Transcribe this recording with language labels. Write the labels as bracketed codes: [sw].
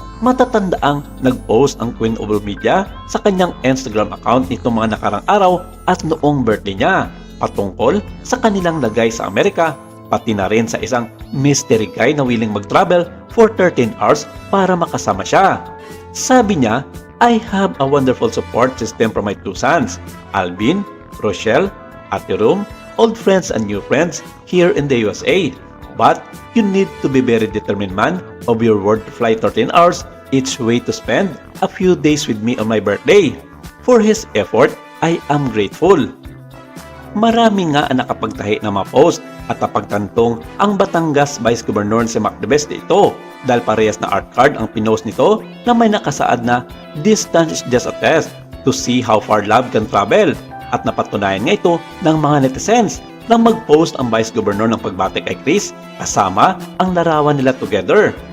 [tl] Matatandaang nag-post ang Queen of all media sa kanyang Instagram account nitong mga nakarang araw at noong birthday niya patungkol sa kanilang lagay sa Amerika, pati na rin sa isang mystery guy na willing mag-travel for 13 hours para makasama siya. Sabi niya, [en] I have a wonderful support system from my two sons, Alvin, Rochelle, Ate Rum, old friends and new friends here in the USA. But you need to be very determined man of your word to fly 13 hours each way to spend a few days with me on my birthday. For his effort, I am grateful. [tl] Marami nga ang nakapagtahi ng mga post at napagtantong ang Batangas Vice Governor si Mark Libeste ito dahil parehas na art card ang pinost nito na may nakasaad na [en] distance is just a test to see how far love can travel [tl] at napatunayan nga ito ng mga netizens nang mag-post ang Vice Governor ng pagbati kay Kris kasama ang larawan nila together.